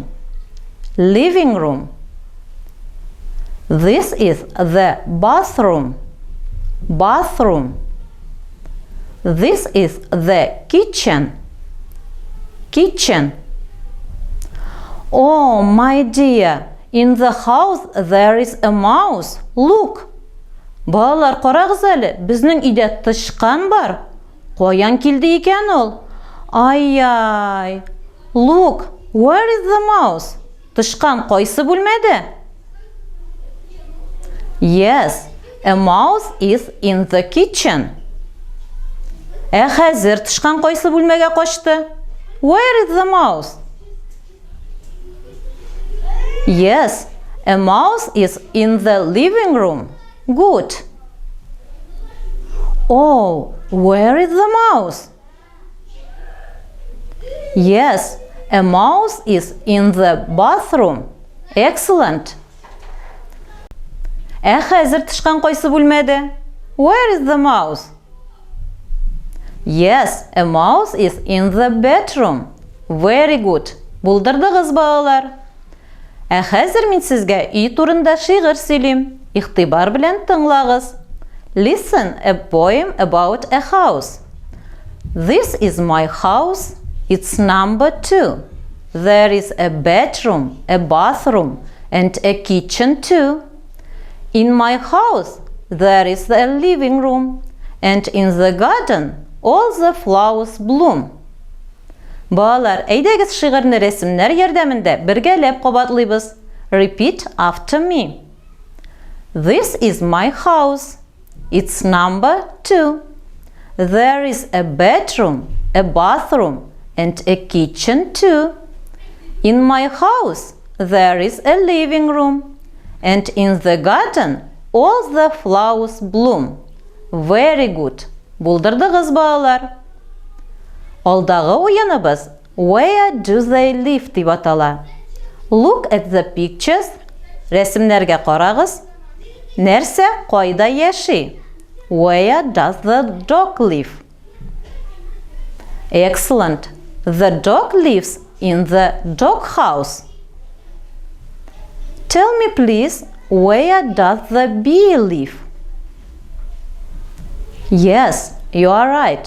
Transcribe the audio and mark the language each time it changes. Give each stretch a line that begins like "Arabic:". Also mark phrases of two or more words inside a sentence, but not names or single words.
English: Living room. This is the bathroom. Bathroom. This is the kitchen. Kitchen. Oh, my dear, in the house there is a mouse. Look.
Tatar: Балалар, карагыз әле, безнең өйдә тычкан бар. Каян килде икән ул? Ай-ай.
English: Look, where is the mouse?
Tatar: Тычкан кайсы бүлмәдә?
English: Yes, a mouse is in the kitchen.
Tatar: Хәзер тычкан кайсы бүлмәгә качты?
English: Where is the mouse? Yes, a mouse is in the living room. Good. Oh, where is the mouse? Yes, a mouse is in the bathroom. Excellent.
Tatar: Хәзер тычкан кайсы бүлмәдә?
English: Where is the mouse? Yes, a mouse is in the bedroom. Very good.
Tatar: Булдырдыгыз, балалар. Хәзер мин сезгә үй турында шигырь сөйлим. Игътибар белән тыңлагыз.
English: Listen a poem about a house. This is my house. It's number 2. There is a bedroom, a bathroom, and a kitchen too. In my house there is a living room, and in the garden all the flowers bloom.
Tatar: Балалар, әйдәгез шигырьне рәсемнәр ярдәмендә бергәләп кабатлыйбыз.
English: Repeat after me. This is my house. It's number 2. There is a bedroom, a bathroom, and a kitchen too. In my house there is a living room, and in the garden all the flowers bloom. Very good.
Tatar: Булдырдыгыз, балалар. Алдагы уеныбыз
English: Where do they live
Tatar: дип атала.
English: Look at the pictures.
Tatar: Рәсемнәргә карагыз. Нәрсә кайда яши?
English: Where does the dog live? Excellent. The dog lives in the dog house. Tell me please, where does the bee live? Yes, you are right.